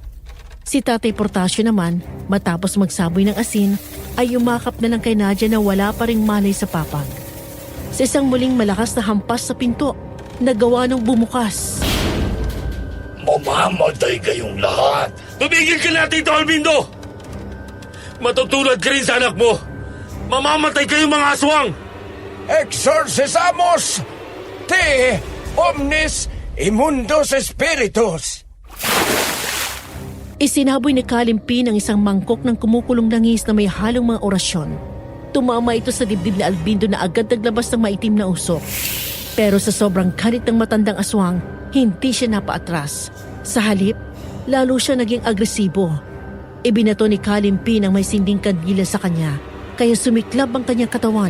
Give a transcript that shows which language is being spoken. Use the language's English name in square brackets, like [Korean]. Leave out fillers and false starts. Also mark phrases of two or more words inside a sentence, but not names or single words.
[Filipino] Si Tatay Portasio naman, matapos magsaboy ng asin, ay yumakap na lang kay Nadia na wala pa ring malay sa papag. Sa isang muling malakas na hampas sa pinto, nagawa ng bumukas. Mamamatay kayong lahat. Tumigil ka na, Tito Albindo! Matutulad ka rin sa anak mo! Mamamatay kayong mga aswang! [Latin] Exorcisamos te omnis immundos spiritus. [Filipino] Isinaboy ni Kalimpi ng isang mangkok ng kumukulong langis na may halong mga orasyon. Tumama ito sa dibdib ni Albindo na agad naglabas ng maitim na usok. Pero sa sobrang galit ng matandang aswang, hindi siya napaatras. Sa halip, lalo siya naging agresibo. Ibinato ni Kalimpi ng may sinding kandila sa kanya, kaya sumiklab ang kanyang katawan.